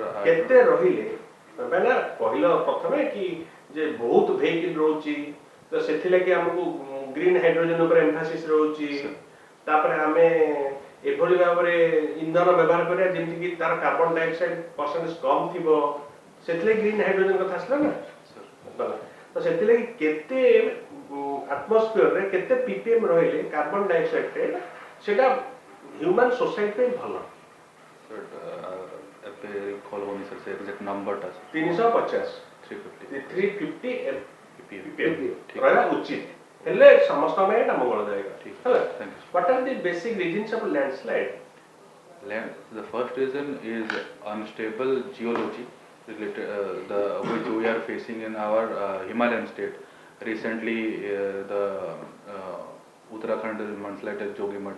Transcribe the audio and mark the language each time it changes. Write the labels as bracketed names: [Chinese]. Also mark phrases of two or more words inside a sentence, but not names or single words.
[Odia] କେତେ ରହିଲେ ମାନେ କହିଲ ପ୍ରଥମେ କି ଯେ ବହୁତ ଭେହିକିଲ ରହୁଛି ତ ସେଥିଲାଗି ଆମକୁ [English] green hydrogen [Odia] ଉପରେ ଏମ୍ଫାସିସ୍ ରହୁଛି ତାପରେ ଆମେ ଏଭଳି ଭାବରେ ଇନ୍ଧନ ବ୍ୟବହାର କରିବା ଯେମିତିକି ତାର [English] carbon dioxide percentage [Odia] କମ୍ ଥିବ ସେଥିଲାଗି [English] green hydrogen [Odia] କଥା ଆସିଲା ନା ତ ସେଥିଲାଗି କେତେ ଆଟମୋସ୍ଫିୟରରେ କେତେ ppm ରହିଲେ [English] carbon dioxide [Odia] ସେଟା [English] human society [Odia] ପାଇଁ ଭଲ। sir ଏବେ recall ହଉନି sir ସେ [English] exact number [Odia] ଟା 350 350 ppm ରହିବା ଉଚିତ ହେଲେ ସମସ୍ତଙ୍କ ପାଇଁ ଏଟା ମଙ୍ଗଳଦାୟକ ହେଲା। [English] Thank you. What are the basic reasons of landslide? The first reason is unstable geology related which we are facing in our Himalayan state. Recently, the Uttarakhand mudslide at Jogimat.